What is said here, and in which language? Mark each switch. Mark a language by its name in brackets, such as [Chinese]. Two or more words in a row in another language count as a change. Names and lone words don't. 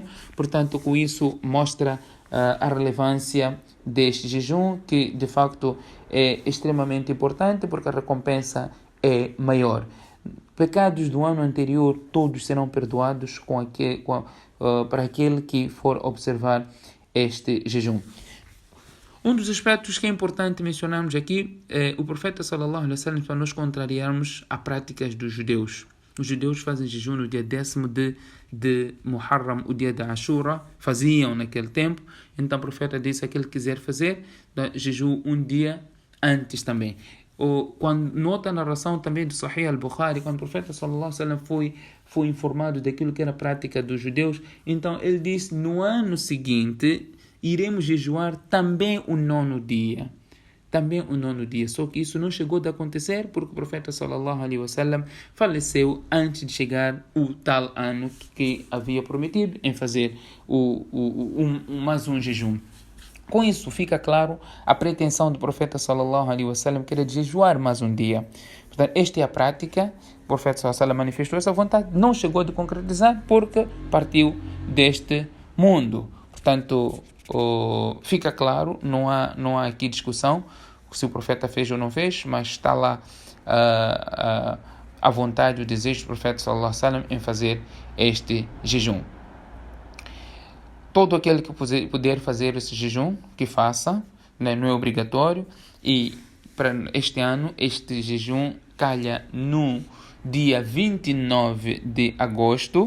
[Portuguese] Portanto, com isso mostra a relevância deste jejum, que de facto é extremamente importante porque a recompensa é maior. Pecados do ano anterior todos serão perdoados para aquele que for observar este jejum. Um dos aspectos que é importante mencionarmos aqui é o profeta [Arabic] صلى الله عليه وسلم, [Portuguese] para nós contrariarmos as práticas dos judeus. Os judeus fazem jejum no dia 10º de Muharram, o dia da Ashura, faziam naquele tempo. Então o profeta disse: aquele que quiser fazer, jejum um dia antes também. Quando nota a narração também do Sahih al-Bukhari, quando o profeta [Arabic] صلى الله عليه وسلم [Portuguese] foi informado daquilo que era a prática dos judeus, então ele disse: no ano seguinte iremos jejuar também o 9º dia. Também o 9º dia. Só que isso não chegou a acontecer porque o profeta [Arabic] صلى الله عليه وسلم [Portuguese] faleceu antes de chegar o tal ano que havia prometido em fazer mais um jejum. Com isso fica claro a pretensão do profeta [Arabic] صلى الله عليه وسلم, [Portuguese] que era de jejuar mais um dia. Portanto, esta é a prática. O profeta [Arabic] صلى الله عليه وسلم [Portuguese] manifestou essa vontade, não chegou a concretizar porque partiu deste mundo. Portanto, fica claro, não há aqui discussão se o profeta fez ou não fez, mas está lá a vontade, o desejo do profeta [Arabic] صلى الله عليه وسلم [Portuguese] em fazer este jejum. Todo aquele que puder fazer esse jejum, que faça, né? Não é obrigatório. E para este ano, este jejum calha no dia 29 de agosto.